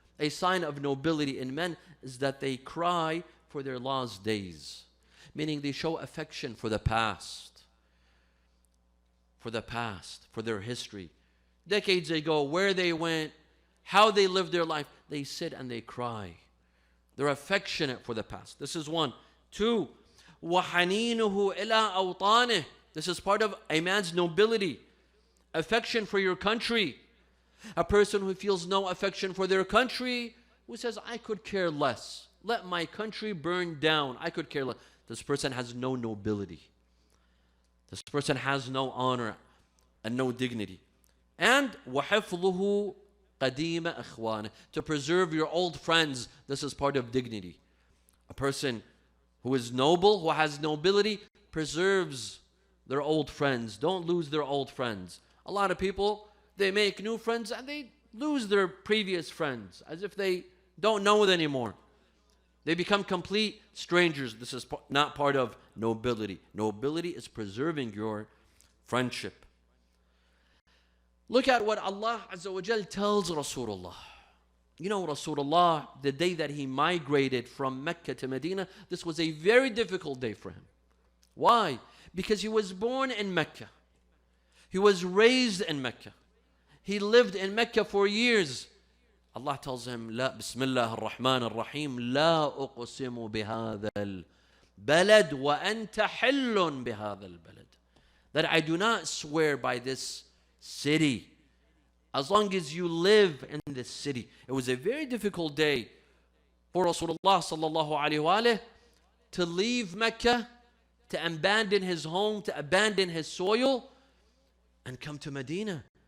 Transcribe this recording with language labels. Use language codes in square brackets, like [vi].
[en] A sign of nobility in men is that they cry for their lost days, meaning they show affection for the past, for their history. Decades ago, where they went, how they lived their life, they sit and they cry. They're affectionate for the past. This is one. Two, [ar] وَحَنِينُهُ إِلَىٰ أَوْطَانِهِ. [en] This is part of a man's nobility. Affection for your country. A person who feels no affection for their country, who says, I could care less. Let my country burn down. I could care less. This person has no nobility. This person has no honor and no dignity. And [ar] وَحِفْظُهُ قَدِيمَ أَخْوَانِهِ. [en] To preserve your old friends, this is part of dignity. A person who is noble, who has nobility, preserves their old friends. Don't lose their old friends. A lot of people, they make new friends and they lose their previous friends as if they don't know it anymore. They become complete strangers. This is not part of nobility. Nobility is preserving your friendship. Look at what Allah Azza wa Jal tells Rasulullah. You know, Rasulullah, the day that he migrated from Mecca to Medina, this was a very difficult day for him. Why? Because he was born in Mecca. He was raised in Mecca. He lived in Mecca for years. Allah tells him, [ar] لا بسم الله الرحمن الرحيم لا أقسم بهذا البلد وأنت حل بهذا البلد. [en] That I do not swear by this city as long as you live in this city. It was a very difficult day for Rasulullah sallallahu alaihi wasallam to leave Mecca, to abandon his home, to abandon his soil, and come to Medina.